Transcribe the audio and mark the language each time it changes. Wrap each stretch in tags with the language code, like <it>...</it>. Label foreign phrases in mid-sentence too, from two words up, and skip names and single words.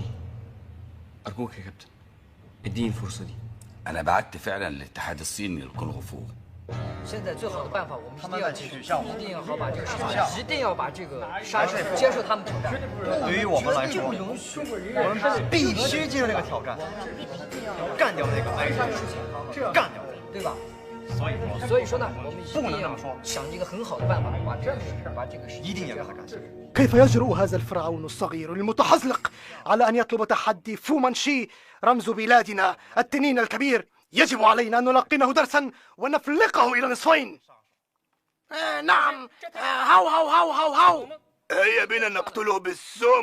<ar>أرجوك يا كابتن اديني الفرصة دي. أنا بعت فعلا للاتحاد الصيني للكونغ فو.</ar> <zh>现在最好的办法，我们一定要取消，一定要好把这个事情，一定要把这个杀手接受他们挑战。对于我们来说，我们必须接受这个挑战，要干掉那个白人，干掉他，对吧？所以说呢，我们一定要想一个很好的办法，把这个事情一定要让他干。</zh> <ar>كيف يجرؤ هذا الفرعون الصغير المتحزلق على أن يطلب تحدي فومانشي رمز بلادنا التنين الكبير؟ يجب علينا أن نلقنه درسا ونفلقه إلى نصفين. نعم. هاو هاو هاو هاو هاو. هيا بنا نقتله بالسم.</ar>